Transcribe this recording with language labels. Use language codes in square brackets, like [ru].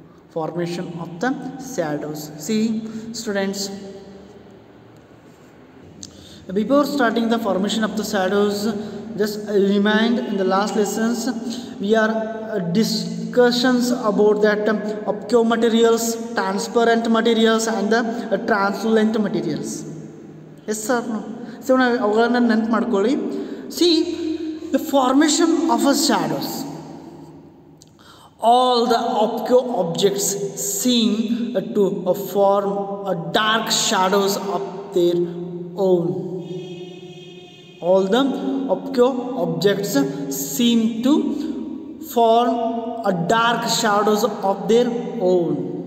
[en] Formation of the shadows. See, students, before starting the formation of the shadows, just remind in the last lessons we are discussions about that opaque materials, transparent materials and the translucent materials. Yes sir, no? [kn] So now ಅವುಗಳನ್ನು ನೆನಪು ಮಾಡ್ಕೊಳ್ಳಿ. [en] See, the formation of a shadows. All the opaque objects seem to form a dark shadows of their own. All the opaque objects seem to form a dark shadows of their own.